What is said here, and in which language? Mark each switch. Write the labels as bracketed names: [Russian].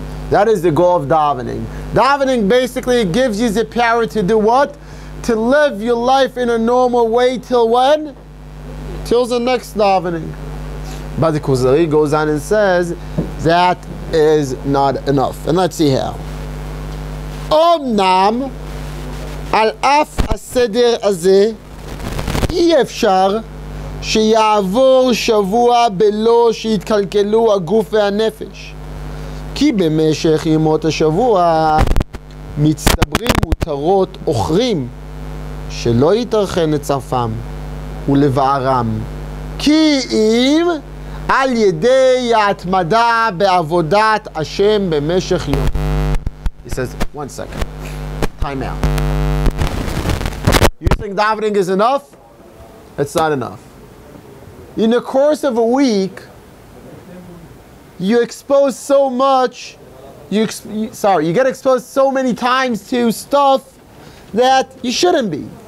[English] That is the goal of davening. Davening basically gives you the power to do what? To live your life in a normal way till when? Till the next davening. But the Kuzari goes on and says that is not enough. And let's see how. [Hebrew] Omnam al af הסדר הזה אי אפשר שיעבור שבוע בלא שיתקלקלו הגוף והנפש. כי במשך ימות השבוע מצטברים מותרות אוכרים שלא יתרחן לצרפם ולבערם. כי אם על ידי ההתמדה בעבודת השם במשך יום. [English] He says, 1 second, time out. You think davening is enough? It's not enough. In the course of a week, you expose so much, you get exposed so many times to stuff that you shouldn't be.